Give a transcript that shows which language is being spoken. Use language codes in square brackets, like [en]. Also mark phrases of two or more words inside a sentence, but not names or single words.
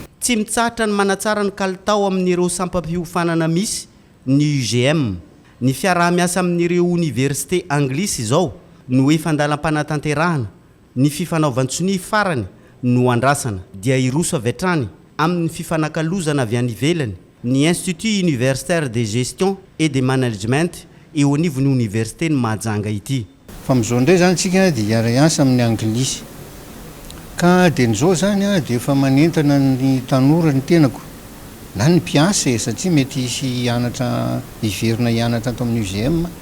[mg] Tsy mitsahatra ny manatsara ny kalitao amin'ireo sampam-piofanana misy ny UGM. Ny fiaraha-miasa amin'ireo université anglisy izao no efa andalam-panatanterahana ny fifanaovantsony farany no andrasana dia iroso avy hatrany amin'ny fifanakalozana avy any ivelany ny Institut universitaire de gestion et de management eo anivon'ny université ny Mahajanga ity. Fa amin'izao ndray zany tsika dia iara-iasa amin'ny anglisy ka dia n'izao zany dia efa manentana ny tanora ny tenako na ny mpiasa satria mety hisy hianatra hiverina hianatra ato amin'ny UGM